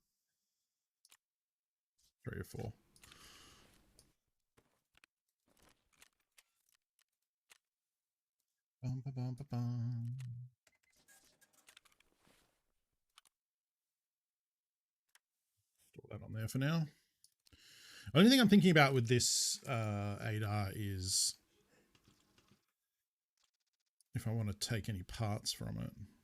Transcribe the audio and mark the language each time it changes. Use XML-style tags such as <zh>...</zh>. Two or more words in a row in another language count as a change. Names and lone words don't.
<en>3 or 4. Bum, ba, bum, ba, bum. Store that on there for now. Only thing I'm thinking about with this 8R is if I want to take any parts from it.</en>